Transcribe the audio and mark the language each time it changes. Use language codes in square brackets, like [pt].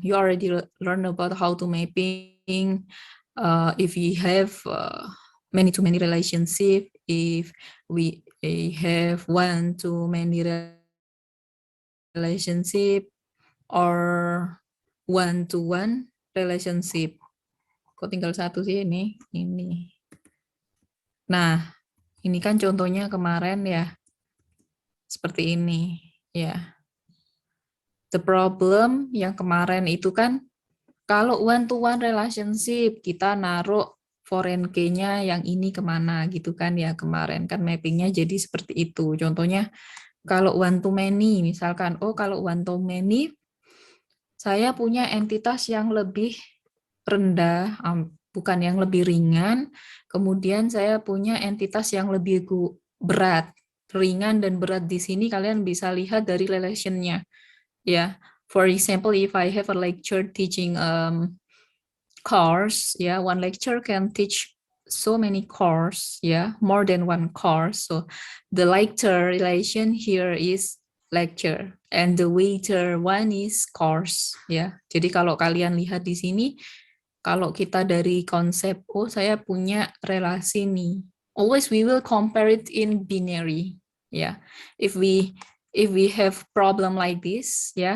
[en] You already learn about how to mapping. If we have many-to-many relationship, if we have one-to-many relationship, or one-to-one relationship. [id] Kok tinggal satu sih ini? Ini. Nah, ini kan contohnya kemarin ya. Seperti ini, ya. The problem yang kemarin itu kan, kalau one-to-one relationship, kita naruh foreign key-nya yang ini kemana gitu kan ya, kemarin kan mappingnya jadi seperti itu. Contohnya, kalau one-to-many, misalkan, kalau one-to-many, saya punya entitas yang lebih rendah, bukan yang lebih ringan, kemudian saya punya entitas yang lebih berat. Ringan dan berat di sini kalian bisa lihat dari relation-nya. [en] Ya, for example, if I have a lecture teaching course, one lecture can teach so many course, more than one course. So the lecture relation here is lecture, and the weighter one is course, [id] Jadi kalau kalian lihat di sini, kalau kita dari konsep, saya punya relasi nih, [en] always we will compare it in binary, If we have problem like this,